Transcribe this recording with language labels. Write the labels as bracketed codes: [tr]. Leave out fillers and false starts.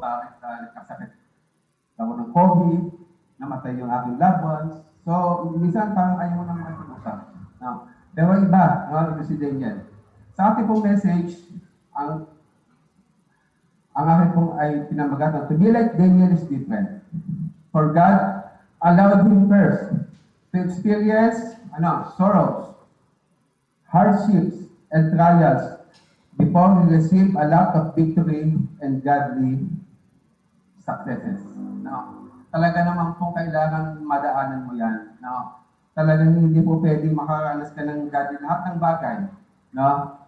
[tl] Bakit nagkasakit ako ng COVID? Namatay yung aking loved ones? So, minsan parang ayaw mo naman makikipag-usap. No? Pero iba, no? Ito si Daniel. Sa ating pong message, ang akin pong ay pinamagat, [en] to be like Daniel is different. For God allowed him first to experience sorrows, hardships, and trials before he received a lot of victory and godly successes. [tl] No? Talaga naman po kailangan madaanan mo yan. No? Talagang hindi po pwedeng makaranas ka ng godly lahat ng bagay. No?